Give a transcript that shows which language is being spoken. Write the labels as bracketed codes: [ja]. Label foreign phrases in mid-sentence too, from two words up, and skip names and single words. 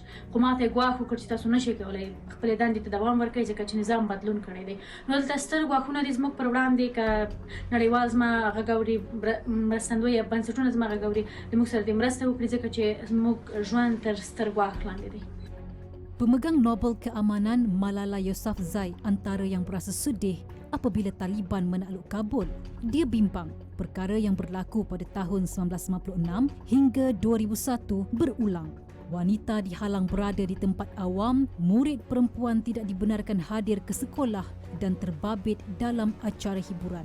[ps] خو ما ته یې ګواښ وکړ چې تاسو نشئ کولی خپلې دندې ته دوام ورکړئ ځکه چې نظام بدلون کړی دی. نو دلته ستر ګواښونه دي زموږ پر وړاندې که نړیوال زما غږ اوري مرستندوی یا بنسټونه زما غږ اوري د موږ سره دې مرسته وکړي ځکه چې زموږ ژوند تر ستر ګواښ لاندې دی. [ms] Pemegang Nobel Keamanan Malala Yousafzai antara yang berasa sedih apabila Taliban menakluk Kabul. Dia bimbang perkara yang berlaku pada tahun 1996 hingga 2001 berulang. Wanita dihalang berada di tempat awam, murid perempuan tidak dibenarkan hadir ke sekolah dan terbabit dalam acara hiburan.